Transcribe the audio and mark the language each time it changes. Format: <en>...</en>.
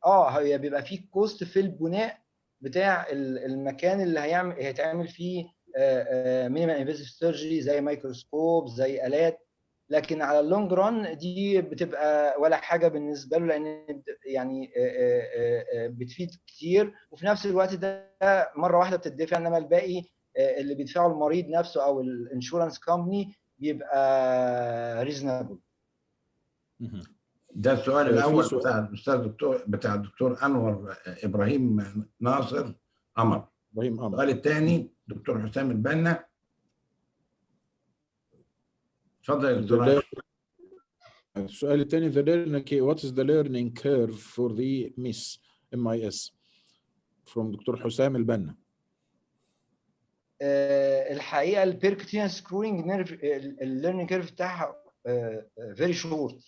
<ar>هي بيبقى فيه كوست في البناء بتاع المكان اللي هيتعمل فيه</ar> <en>minimal invasive surgery,</en> <ar>زي ميكروسكوب، زي الات، لكن على</ar> <en>اللونج ران</en> <ar>دي بتبقى ولا حاجه بالنسبه له، لان يعني بتفيد كتير، وفي نفس الوقت ده مره واحده بتدفع، انما الباقي اللي بيدفعه المريض نفسه او</ar> <en>الانشورنس كومباني</en> <ar>بيبقى ريزونبل. ده السؤال الاول بتاع الاستاذ بتاع الدكتور انور ابراهيم ناصر قمر. السؤال الثاني دكتور حسام البنا. اتفضل يا دكتور. السؤال الثاني</ar> <en>what is the learning curve for the MIS from doctor حسام البنا. الحقيقه البيركوتينيوس سكرولينج نيرف الليرنينج كيرف بتاعها فيري شورت.</en>